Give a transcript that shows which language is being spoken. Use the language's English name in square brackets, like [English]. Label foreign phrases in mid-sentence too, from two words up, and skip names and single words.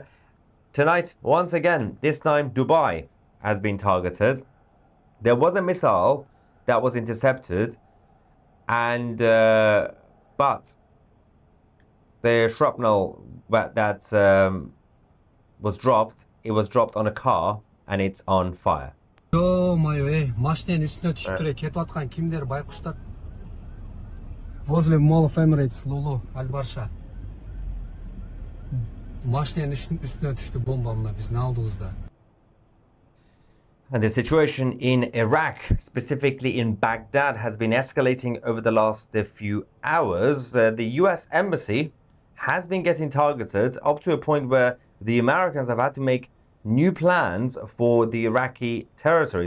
[English] Tonight, once again, this time Dubai has been targeted. There was a missile that was intercepted, and but the shrapnel that was dropped, it was dropped on a car and it's on fire. [Kyrgyz] Машиненин үстүнө түшүп туруп кетип аткан кимдер байкуштар? [Russian] Возле Mall of Emirates, Lulu, Al-Barsha. [Kyrgyz] Машиненин үстүнө түштү бомба, мына биздин алдыбызда. [English] And the situation in Iraq, specifically in Baghdad, has been escalating over the last few hours. The US embassy has been getting targeted up to a point where the Americans have had to make new plans for the Iraqi territory.